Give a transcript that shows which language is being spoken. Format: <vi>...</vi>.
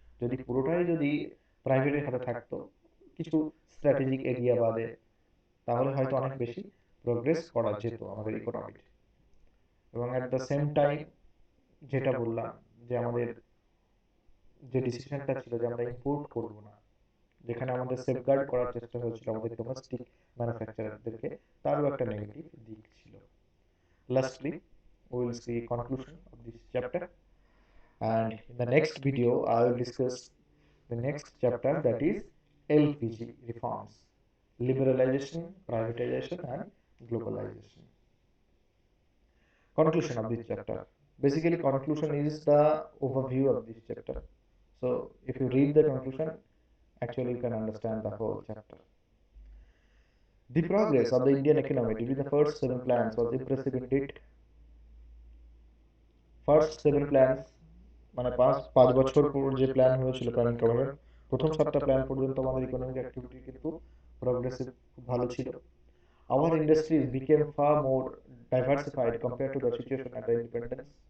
<bn>যদি পুরোটাই যদি প্রাইভেটের হাতে থাকতো কিছু স্ট্র্যাটেজিক এরিয়া বাদে, তাহলে হয়তো অনেক বেশি প্রোগ্রেস করা যেত আমাদের ইকোনমিতে। এবং অ্যাট দ্য সেম টাইম যেটা বললাম যে আমাদের যে ডিসিশনটা ছিল যে আমরা ইম্পোর্ট করব না, যেখানে আমাদের সেফগার্ড করার চেষ্টা হয়েছিল আমাদের ডোমেস্টিক ম্যানুফ্যাকচারারদেরকে, তারও একটা নেগেটিভ দিক ছিল।</bn> <en>Lastly we will see conclusion of this chapter, and in the next video I will discuss the next chapter, that is LPG reforms, liberalization, privatization and globalization. Conclusion of this chapter. Basically conclusion is the overview of this chapter, so if you read the conclusion, actually you can understand the whole chapter. The progress of the Indian economy during the first 7 plans was impressive indeed.</en> <bn>First 7 plans মানে পাঁচ পাঁচ বছর পর যে plan হয়েছিল planning commission, প্রথম 7টা plan পর্যন্ত আমাদের ইকোনমিক অ্যাক্টিভিটি কিন্তু প্রোগ্রেসিভ খুব ভালো ছিল।</bn> <en>Our industries became far more diversified compare to the situation at the independence.</en>